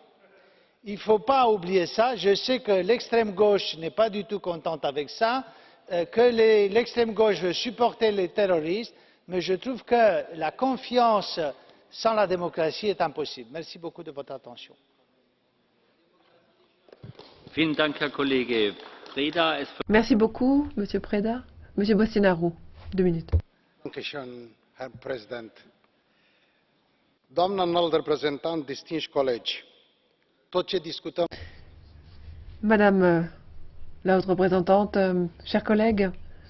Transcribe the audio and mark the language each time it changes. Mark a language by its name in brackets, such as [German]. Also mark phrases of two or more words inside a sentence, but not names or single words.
[French] Il ne faut pas oublier ça. Je sais que l'extrême gauche n'est pas du tout contente avec ça, que l'extrême gauche veut supporter les terroristes, mais je trouve que la confiance sans la démocratie est impossible. Merci beaucoup de votre attention. Merci beaucoup, Monsieur Preda. Monsieur Bostinaru, 2 minutes. [German] Herr Präsident. [Romanian] Doamnă înalt reprezentant, distinși colegi, tot ce discutăm. [French] Madame la haute représentante, chers collègues,